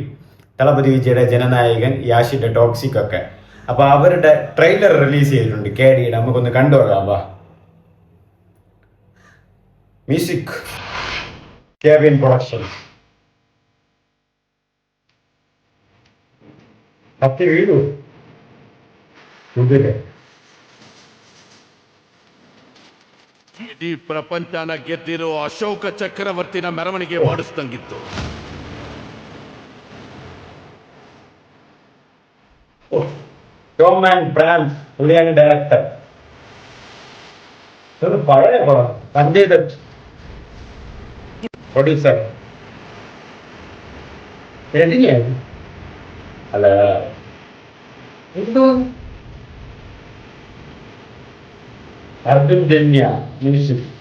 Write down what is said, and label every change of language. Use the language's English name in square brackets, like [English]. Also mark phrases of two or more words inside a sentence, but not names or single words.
[Malayalam] തളപതി വിജയുടെ ജനനായകൻ, യാഷിന്റെ ടോക്സിക് ഒക്കെ. അപ്പൊ അവരുടെ ട്രെയിലർ റിലീസ് ചെയ്തിട്ടുണ്ട് കെ ഡിയുടെ. നമുക്കൊന്ന് കണ്ടുപോകാം. വാ. മ്യൂസിക് കെവിൻ പ്രൊഡക്ഷൻസ്. [Kannada] ಹತ್ತಿ വീടു ಕುದುರೆ ಇಡೀ ಪ್ರಪಂಚನ ಗೆದ್ದಿರೋ ಅಶೋಕ ಚಕ್ರವರ್ತಿನ ಮೆರವಣಿಗೆ ಮಾಡಿಸ್ದಂಗಿತ್ತು. [Malayalam] ടോം ആൻഡ് ബ്രാം പുള്ളിയാണ് ഡയറക്ടർ. ഇതൊരു പഴയ പടം. സഞ്ജയ് ദത്ത് പ്രൊഡ്യൂസർ. എഴുതിയാണ് അല്ല എന്തോ അർജുൻ ജന്യ മ്യൂസിക്.